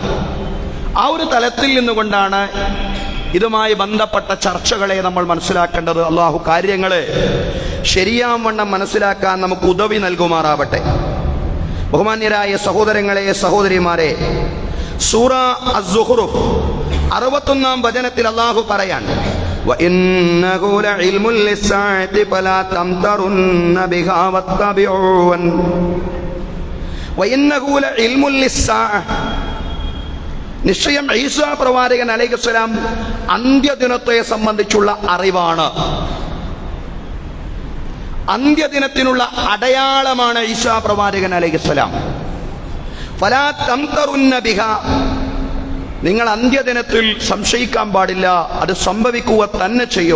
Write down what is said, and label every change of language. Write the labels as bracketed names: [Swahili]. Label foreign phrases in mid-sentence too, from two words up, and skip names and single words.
[Malayalam] ആ ഒരു തലത്തിൽ നിന്നുകൊണ്ടാണ് ഇതുമായി ബന്ധപ്പെട്ട ചർച്ചകളെ നമ്മൾ മനസ്സിലാക്കേണ്ടത്. അള്ളാഹു കാര്യങ്ങളെ ശരിയാവണ്ണം മനസ്സിലാക്കാൻ നമുക്ക് ഉദവി നൽകുമാറാവട്ടെ. ബഹുമാന്യരായ സഹോദരങ്ങളെ, സഹോദരിമാരെ, സൂറ അസ്-സുഖ്റുഫ് 61-ാം വചനത്തിൽ അള്ളാഹു പറയാൻ [Arabic] وَإِنَّهُ لَعِلْمٌ لِلسَّاعَةِ فَلَا تَمْتَرُنَّ بِهَا وَاتَّبِعُونِ وَإِنَّهُ لَعِلْمٌ لِلسَّاعَةِ [Malayalam] നിശ്ചയം ഈസാ പ്രവാചകൻ അലൈഹിസ്സലാം അന്ത്യദിനത്തെ സംബന്ധിച്ചുള്ള അറിവാണ്. അന്ത്യദിനത്തിനുള്ള അടയാളമാണ് ഈസാ പ്രവാചകൻ അലൈഹിസ്സലാം. [Arabic] فلا تمترن بها, [Malayalam] നിങ്ങൾ അന്ത്യദിനത്തിൽ സംശയിക്കാൻ പാടില്ല, അത് സംഭവിക്കുക തന്നെ ചെയ്യും.